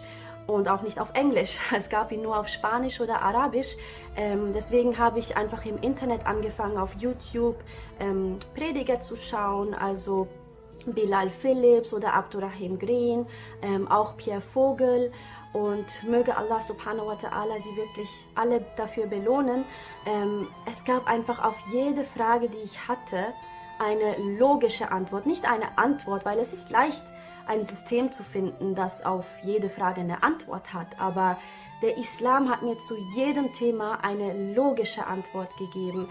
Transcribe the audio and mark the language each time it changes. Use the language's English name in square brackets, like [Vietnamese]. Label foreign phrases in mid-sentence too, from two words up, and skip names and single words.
[German] Und auch nicht auf Englisch. Es gab ihn nur auf Spanisch oder Arabisch. Deswegen habe ich einfach im Internet angefangen, auf YouTube Prediger zu schauen, also Bilal Phillips oder Abdurrahim Green, auch Pierre Vogel. Und möge Allah [Arabic] سبحانه وتعالى [German] sie wirklich alle dafür belohnen. Es gab einfach auf jede Frage, die ich hatte, eine logische Antwort. Nicht eine Antwort, weil es ist leicht, ein System zu finden, das auf jede Frage eine Antwort hat. Aber der Islam hat mir zu jedem Thema eine logische Antwort gegeben.